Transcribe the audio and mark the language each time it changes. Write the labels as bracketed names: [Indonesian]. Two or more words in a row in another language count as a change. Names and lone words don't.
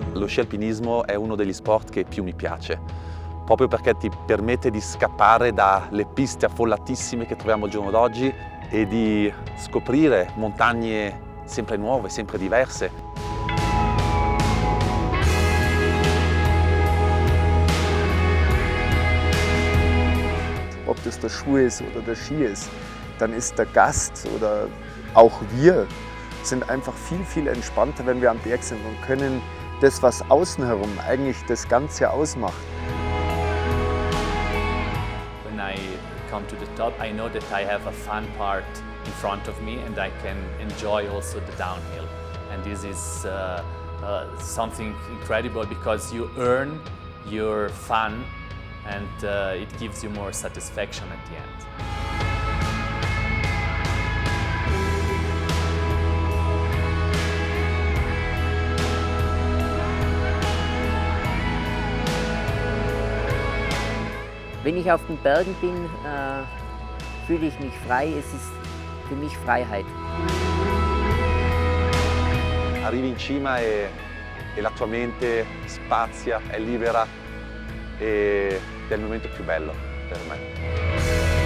[Italian] sci alpinismo è uno degli sport che più mi piace, proprio perché ti permette di scappare dalle piste affollatissime che troviamo al giorno d'oggi e di scoprire montagne sempre nuove, sempre diverse. [German] Ob das der Schuh ist oder der Ski ist, dann ist der Gast oder auch wir sind einfach viel, viel entspannter, wenn wir am Berg sind und können das, was außen herum eigentlich das Ganze ausmacht. [English] When I come to the top, I know that I have a fun part in front of me and I can enjoy also the downhill. And this is something incredible because you earn your fun and it gives you more satisfaction at the end. [German] Wenn ich auf den Bergen bin, fühle ich mich frei. Es ist für mich Freiheit. [Italian] Arrivi in cima e la tua mente spazia, è libera ed è il momento più bello per me.